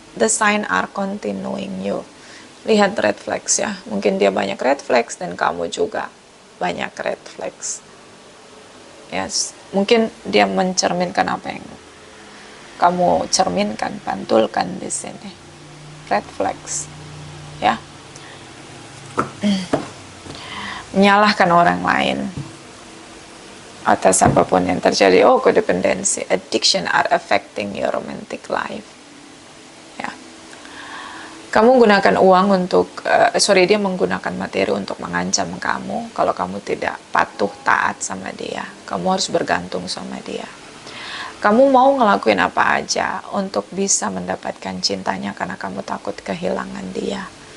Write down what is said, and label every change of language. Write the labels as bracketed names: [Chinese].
[English] The sign are continuing you. [Indonesian] Lihat red flags ya. Mungkin dia banyak red flags dan kamu juga banyak red flags. Yes, mungkin dia mencerminkan apa yang kamu cerminkan, pantulkan di sini. Red flags, ya. Menyalahkan orang lain atas apapun yang terjadi. [English] Oh, codependency, addiction are affecting your romantic life. [Indonesian] Ya. Kamu gunakan uang untuk, dia menggunakan materi untuk mengancam kamu. Kalau kamu tidak patuh taat sama dia, kamu harus bergantung sama dia. Kamu mau ngelakuin apa aja untuk bisa mendapatkan cintanya karena kamu takut kehilangan dia.